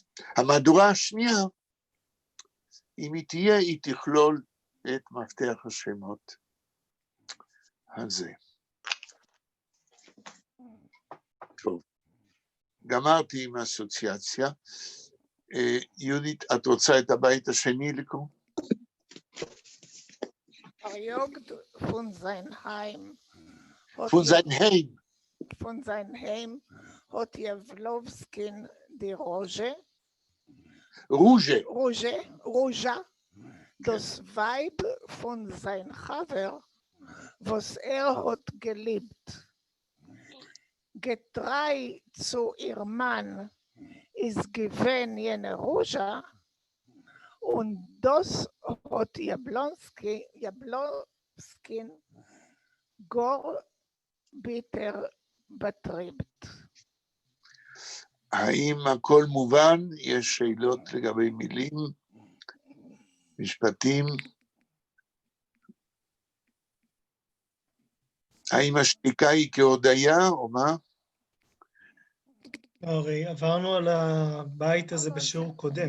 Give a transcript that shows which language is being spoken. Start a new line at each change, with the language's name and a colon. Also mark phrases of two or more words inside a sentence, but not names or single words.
Hebrew: המהדורה השנייה, אם היא תהיה, היא תכלול את מפתח השמות הזה. טוב, גמרתי עם האסוציאציה. יהודית, את רוצה את הבית השני לקרוא?
Yiddish: פֿאַריאָגט פֿון זײַן הײם. פֿון זײַן הײם האָט Jawlowskin די Roja, דאָס ווײַב פֿון זײַן חבֿר, וואָס האָט געליבט. געטרײַ צו איר מאַן איז געווען יענע Roja, און דאָס האָט Jablonskin גאָר ביטער באַטריבט.
Hebrew: האם הכל מובן? יש שאלות לגבי מילים, משפטים? האם השתיקה היא כהודיה או מה? הרי עברנו על הבית הזה בשיעור קודם.